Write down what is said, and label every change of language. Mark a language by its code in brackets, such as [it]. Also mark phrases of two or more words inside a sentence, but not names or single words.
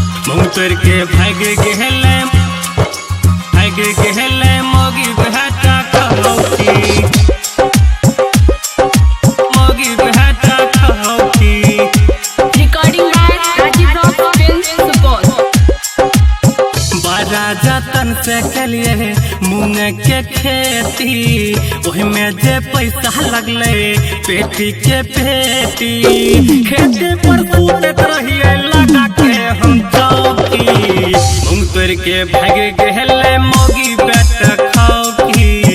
[mai] मुँह तोड़ के भाग गेले मोगी बेटा कहौकी मोगी बेटा कहौकी। [en] Recording by Rajiv Rock Films Support। [mai] बड़ा जतन से कलिए मूंग के खेती, ओहि में जे पैसा लगले पेटी के पेटी। खेती पर सूतत रहिए लगा के हम चौकी, मूंग तोड़ के भाग गेले मोगी बेटा खौकी।